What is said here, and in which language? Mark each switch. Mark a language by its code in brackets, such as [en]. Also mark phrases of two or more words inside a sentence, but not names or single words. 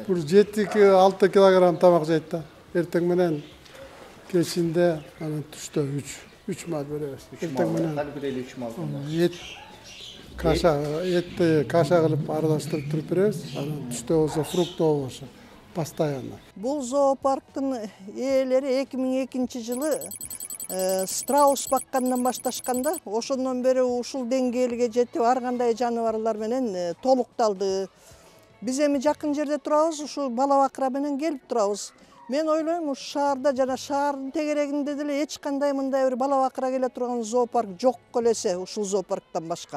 [kk] Бұл 7-6 килограмм тамақ жейді да. Ертең менен кешінде түшті 3 мал береміз. 3 мал. Кәдімгідей 3 мал. Етті каша қылып араластырып тұрып береміз. Түсте болса фрукт болса постоянно. [ky] Бұл зоопарктың иелері 2002 жылы страус баккандан башташканда, ошондон бери ушул деңгээлге жетип, ар кандай жаныбарлар менен толукталды. Биз эми жакын жерде турабыз, ушул бала бакыра менен келип турабыз. Мен ойлойм, ушу шаарда жана шаардын тегерегинде деле эч кандай мындай бир бала бакыра келе турган зоопарк жок элесе, ушул зоопарктан башка.